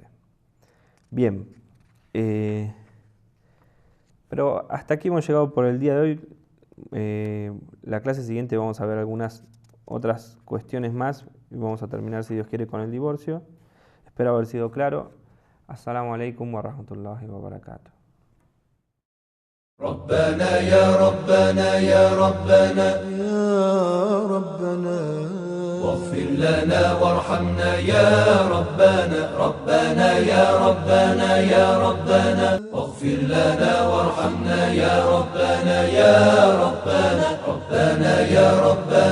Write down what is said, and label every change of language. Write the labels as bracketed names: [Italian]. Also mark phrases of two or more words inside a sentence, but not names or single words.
[Spanish] Bien, pero hasta aquí hemos llegado por el día de hoy. La clase siguiente vamos a ver algunas otras cuestiones más y vamos a terminar, si Dios quiere, con el divorcio. Espero haber sido claro. [Arabic] السلام عليكم ورحمة الله وبركاته. ربنا يا ربنا يا ربنا يا ربنا واغفر لنا وارحمنا يا ربنا ربنا يا ربنا يا ربنا واغفر لنا وارحمنا يا ربنا يا ربنا ربنا يا ربنا